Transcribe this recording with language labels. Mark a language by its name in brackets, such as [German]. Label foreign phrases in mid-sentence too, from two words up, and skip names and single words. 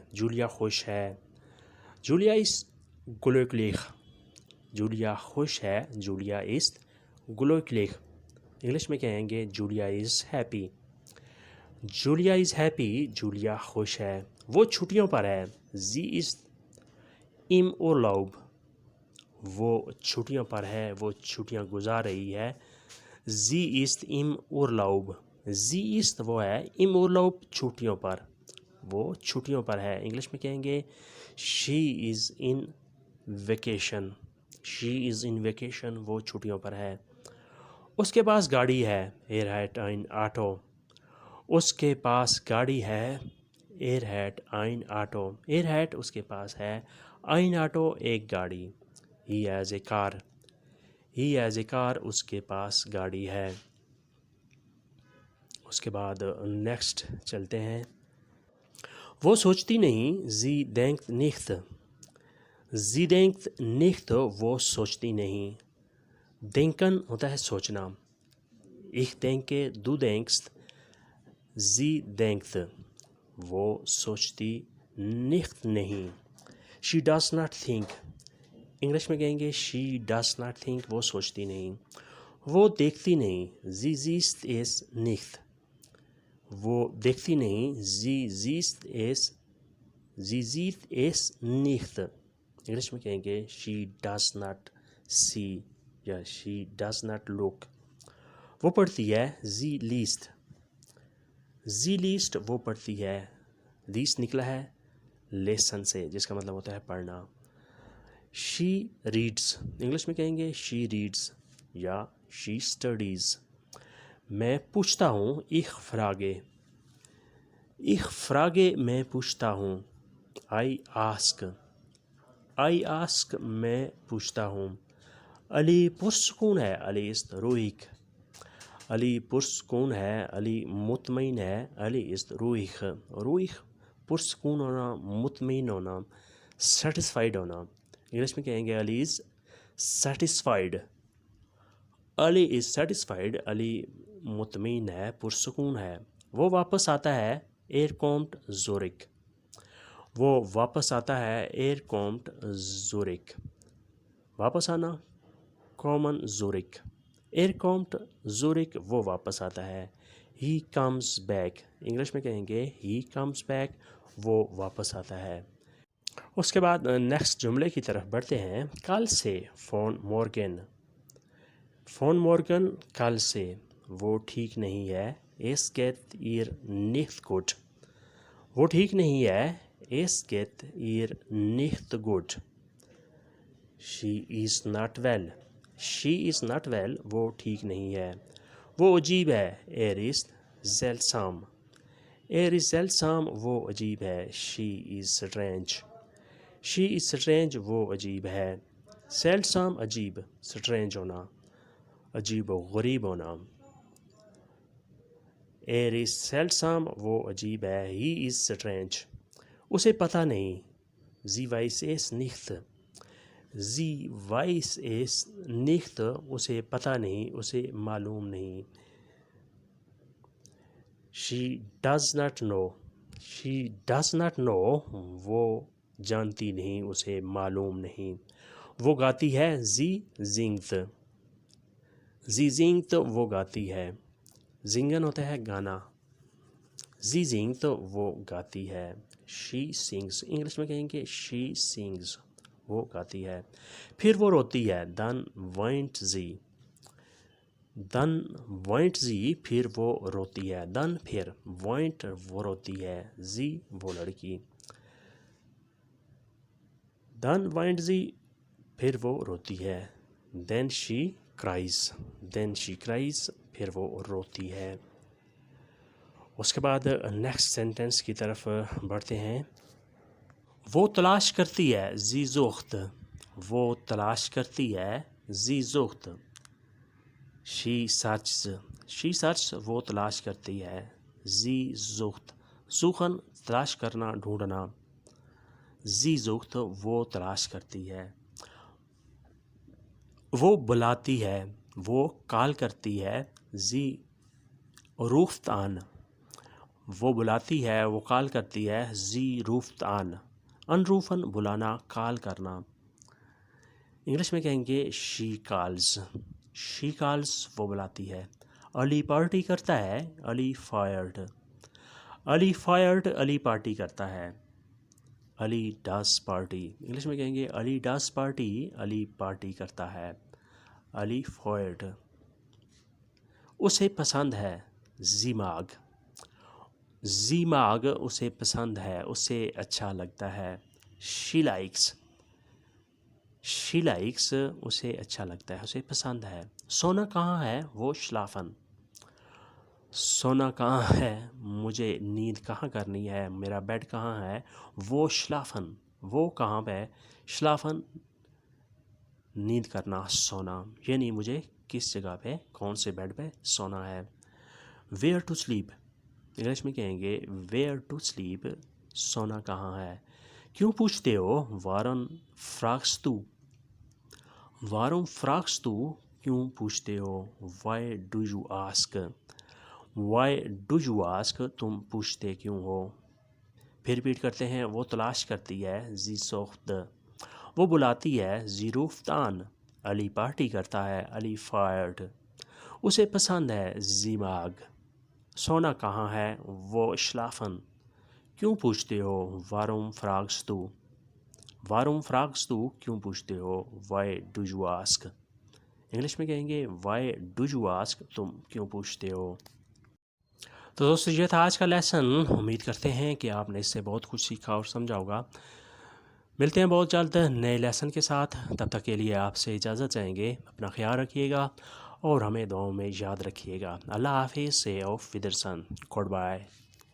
[Urdu] جولیا خوش ہے، جولیا [German] ist glücklich. [Urdu] جولیا خوش ہے، جولیا [German] ist glücklich. [Urdu] انگلش میں کہیں گے جولیا [English] is happy, [Urdu] جولیا [English] is happy, [Urdu] جولیا خوش ہے۔ وہ چھٹیوں پر ہے، [German] sie ist im Urlaub۔ [Urdu] وہ چھٹیوں پر ہے، وہ چھٹیاں گزار رہی ہے، [German] sie ist im Urlaub۔ sie ist [Urdu] وہ ہے، [German] im Urlaub [Urdu] چھٹیوں پر، وہ چھٹیوں پر ہے۔ انگلش میں کہیں گے [English] she is in vacation، she is in vacation، [Urdu] وہ چھٹیوں پر ہے۔ اس کے پاس گاڑی ہے، [German] er hat ein Auto۔ [Urdu] اس کے پاس گاڑی ہے، [German] er hat ein Auto۔ er hat [Urdu] اس کے پاس ہے، [German] ein Auto [Urdu] ایک گاڑی، [English] he has a car۔ he has a car [Urdu] اس کے پاس گاڑی ہے۔ اس کے بعد نیکسٹ چلتے ہیں۔ وہ سوچتی نہیں، [German] sie denkt nicht۔ sie denkt nicht [Urdu] وہ سوچتی نہیں۔ denken ہوتا ہے سوچنا، [German] ich denke du denkst، sie denkt [Urdu] وہ سوچتی [German] nicht نہیں۔ [English] she does not think، [Urdu] انگلش میں کہیں گے [English] she does not think [Urdu] وہ سوچتی نہیں۔ وہ دیکھتی نہیں، [German] sie sieht es nicht۔ [Urdu] وہ دیکھتی نہیں، [German] sie sieht es nicht۔ [Urdu] انگلش میں کہیں گے [English] she does not see یا she does not look۔ [Urdu] وہ پڑھتی ہے، [German] sie liest۔ sie liest [Urdu] وہ پڑھتی ہے، liest نکلا ہے لیسن سے جس کا مطلب ہوتا ہے پڑھنا۔ [English] she reads، [Urdu] انگلش میں کہیں گے [English] she reads یا she studies۔ [Urdu] میں پوچھتا ہوں، [German] ich frage۔ ich frage [Urdu] میں پوچھتا ہوں، [English] I ask۔ I ask [Urdu] میں پوچھتا ہوں۔ علی پرسکون ہے، علی [German] ist ruhig۔ [Urdu] علی پرسکون ہے، علی مطمئن ہے، علی [German] ist ruhig۔ [Urdu] ruhig پرسکون ہونا، مطمئن ہونا، سیٹسفائیڈ ہونا۔ انگلش میں کہیں گے علی [English] is satisfied۔ علی is satisfied، [Urdu] علی مطمئن ہے، پرسکون ہے۔ وہ واپس آتا ہے، [German] er kommt zurück۔ [Urdu] وہ واپس آتا ہے، [German] er kommt zurück۔ [Urdu] واپس آنا، [German] kommen zurück۔ er kommt zurück [Urdu] وہ واپس آتا ہے، [English] he comes back, [Urdu] انگلش میں کہیں گے [English] he comes back, [Urdu] وہ واپس آتا ہے۔ اس کے بعد نیکسٹ جملے کی طرف بڑھتے ہیں۔ کل سے [German] von morgen, von morgen [Urdu] کل سے، وہ ٹھیک نہیں ہے، [German] es geht ihr nicht gut، [Urdu] وہ ٹھیک نہیں ہے، [German] es geht ihr nicht gut۔ [English] she is not well، she is not well، [Urdu] وہ ٹھیک نہیں ہے، وہ عجیب ہے، [German] er ist seltsam، er ist seltsam، [Urdu] وہ عجیب ہے، [English] she is strange، she is strange، [Urdu] وہ عجیب ہے، seltsam عجیب، strange ہونا، عجیب و غریب ہونا۔ [German] er is seltsam، [Urdu] وہ عجیب ہے، [English] he is strange، [Urdu] اسے پتہ نہیں، [German] sie weiß es nicht، sie weiß es nicht، [Urdu] اسے پتہ نہیں، اسے معلوم نہیں۔ [English] she does not know، she does not know، [Urdu] وہ جانتی نہیں، اسے معلوم نہیں۔ وہ گاتی ہے، [German] sie singt، sie singt، [Urdu] وہ گاتی ہے، زنگن ہوتا ہے گانا، [German] sie singt، [Urdu] وہ گاتی ہے، [English] she sings، [Urdu] انگلش میں کہیں گے [English] she sings، [Urdu] وہ گاتی ہے۔ پھر وہ روتی ہے، [German] dann weint sie، dann weint sie، [Urdu] پھر وہ روتی ہے، dann پھر، weint وہ روتی ہے، sie وہ لڑکی، [German] dann weint sie، [Urdu] پھر وہ روتی ہے، [English] then she cries، then she cries، [Urdu] پھر وہ روتی ہے۔ اس کے بعد نیکسٹ سینٹنس کی طرف بڑھتے ہیں۔ وہ تلاش کرتی ہے، [German] sie sucht، [Urdu] وہ تلاش کرتی ہے، [German] sie sucht، [English] she searches، she searches، [Urdu] وہ تلاش کرتی ہے، [German] sie sucht، suchen [Urdu] تلاش کرنا، ڈھونڈنا، [German] sie sucht، [Urdu] وہ تلاش کرتی ہے۔ وہ بلاتی ہے، وہ کال کرتی ہے، [German] sie ruft an، [Urdu] وہ بلاتی ہے، وہ کال کرتی ہے، [German] sie ruft an، anrufen [Urdu] بلانا، کال کرنا، انگلش میں کہیں گے [English] she calls، she calls، [Urdu] وہ بلاتی ہے۔ علی پارٹی کرتا ہے، علی fired، علی fired، علی پارٹی کرتا ہے، علی [English] does party، [Urdu] انگلش میں کہیں گے علی [English] does party، [Urdu] علی پارٹی کرتا ہے، علی fired۔ اسے پسند ہے، [German] sie mag، sie mag، [Urdu] اسے پسند ہے، اسے اچھا لگتا ہے، [English] she likes، she likes، [Urdu] اسے اچھا لگتا ہے، اسے پسند ہے۔ سونا کہاں ہے، وہ schlafen، سونا کہاں ہے، مجھے نیند کہاں کرنی ہے، میرا بیڈ کہاں ہے، وہ schlafen، وہ کہاں پہ، schlafen نیند کرنا، سونا، یعنی مجھے کس جگہ پہ، کون سے بیڈ پہ سونا ہے۔ [English] where to sleep، [Urdu] انگلش میں کہیں گے [English] where to sleep، [Urdu] سونا کہاں ہے۔ کیوں پوچھتے ہو، [German] warum fragst du، warum fragst du، [Urdu] کیوں پوچھتے ہو، [English] why do you ask، why do you ask، [Urdu] تم پوچھتے کیوں ہو۔ پھر ریپیٹ کرتے ہیں۔ وہ تلاش کرتی ہے، [German] sie sucht، [Urdu] وہ بلاتی ہے، [German] sie ruft an، [Urdu] علی پارٹی کرتا ہے، علی fired، اسے پسند ہے، [German] sie mag، [Urdu] سونا کہاں ہے، وہ schlafen، کیوں پوچھتے ہو، [German] warum fragst du، warum fragst du، [Urdu] کیوں پوچھتے ہو، [English] why do you ask، [Urdu] انگلش میں کہیں گے [English] why do you ask، [Urdu] تم کیوں پوچھتے ہو۔ تو دوستو یہ تھا آج کا لیسن، امید کرتے ہیں کہ آپ نے اس سے بہت کچھ سیکھا اور سمجھا ہوگا۔ ملتے ہیں بہت جلد نئے لیسن کے ساتھ، تب تک کے لیے آپ سے اجازت چاہیں گے۔ اپنا خیال رکھیے گا اور ہمیں دعاؤں میں یاد رکھیے گا۔ اللہ حافظ، سے [German] auf Wiedersehen، [English] Good bye.